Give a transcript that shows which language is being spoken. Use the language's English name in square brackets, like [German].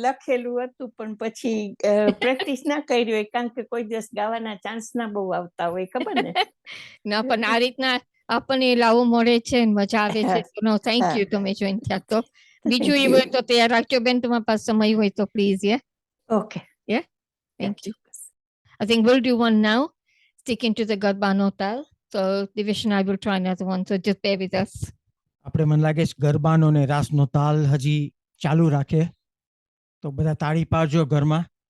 [Gujarati] લખેલું હતું પણ પછી પ્રેક્ટિસ ના કરી હોય કારણ કે કોઈ દિવસ ગાવાના ચાન્સ ના બહુ આવતા હોય, ખબર ને. ના પણ આ રીતના આપણને લાવો મળે છે ને મજા આવે છે. [English] નો થેન્ક [Gujarati] હા. યુ તમે જોઈન થયા તો. બીજું એ હોય તો તૈયાર રાખજો બેન, તમારા પાસે સમય હોય તો please. Okay, [English] Thank you. I think we'll do one now, sticking to the Garba Notal. So Divish and I will try another one. So just bear with us. [Gujarati] આપણે મને લાગે છે ગરબાનો ને રાસનો તાલ હજી ચાલુ રાખે તો બધા તાળી પાડજો ઘરમાં.